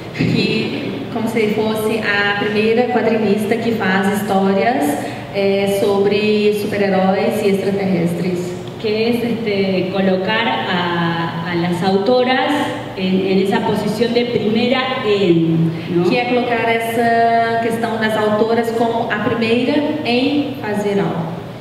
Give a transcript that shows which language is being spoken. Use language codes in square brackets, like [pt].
[pt] Que, como se fosse a primeira quadrinista que faz histórias sobre super-heróis e extraterrestres. [es] Que es colocar a las autoras en esa posición de primera ¿no? [pt] Que é colocar essa questão das autoras como a primeira em fazer algo.